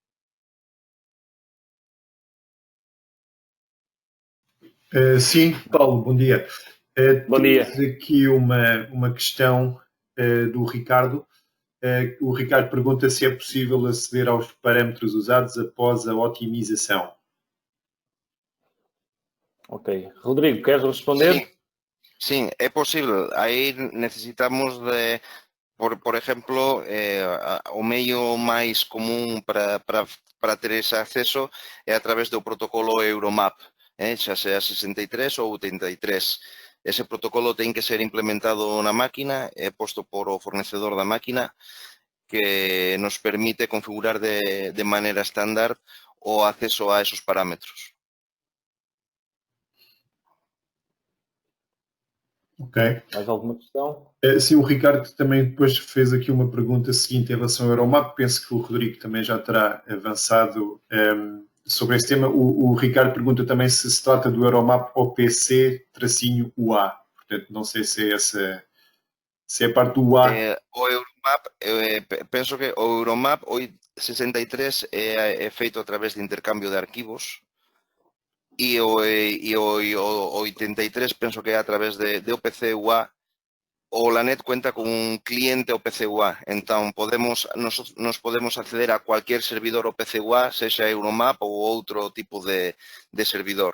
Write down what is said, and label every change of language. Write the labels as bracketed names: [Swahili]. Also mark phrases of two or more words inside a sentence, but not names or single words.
[Portuguese] Sim, Paulo, bom dia. Bom dia. Temos aqui uma questão do Ricardo. O Ricardo pergunta se é possível aceder aos parâmetros usados após a otimização. Ok. Rodrigo, queres responder? [Galician] Sí, é posible. Aí necesitamos de, por exemplo, o meio máis común para ter ese acceso é a través do protocolo Euromap, xa sea 63 ou 83. Ese protocolo ten que ser implementado na máquina e posto por o fornecedor da máquina, que nos permite configurar de maneira estándar o acceso a esos parámetros. [Portuguese] Ok. Mais alguma questão? Sim, o Ricardo também depois fez aqui uma pergunta seguinte em relação ao Euromap. Penso que o Rodrigo também já terá avançado sobre esse tema. O Ricardo pergunta também se trata do Euromap OPC-UA. Portanto, não sei se é a parte do UA. O Euromap, penso que o Euromap 63 é feito a través de intercambio de arquivos e o 83 penso que é a través de OPC-UA. [Galician] O LANET [Spanish] cuenta con un cliente [Galician] OPC-UA, entón nos podemos acceder [Spanish] a cualquier servidor [Galician] OPC-UA, sexa Euromap ou outro tipo de servidor.